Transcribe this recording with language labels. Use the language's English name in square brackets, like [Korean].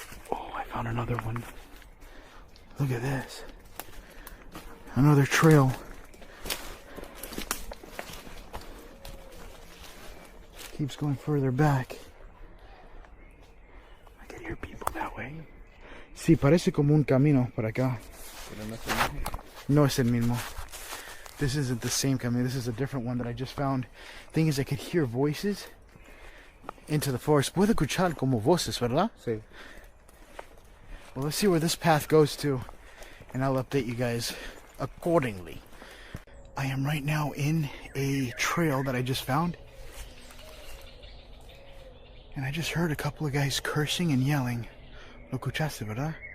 [English] Oh, I found another one. Look at this. Another trail. Keeps going further back. I can hear people that way. [Spanish] Sí, parece como un camino por acá. No es el mismo. [English] This isn't the same camino. This is a different one that I just found. Thing is, I could hear voices into the forest. [Spanish] Puedo escuchar como voces, ¿verdad? Sí. [English] Well, let's see where this path goes to. and I'll update you guys accordingly. I am right now in a trail that I just found, and I just heard a couple of guys cursing and yelling. [Spanish] Lo escuchaste, ¿verdad?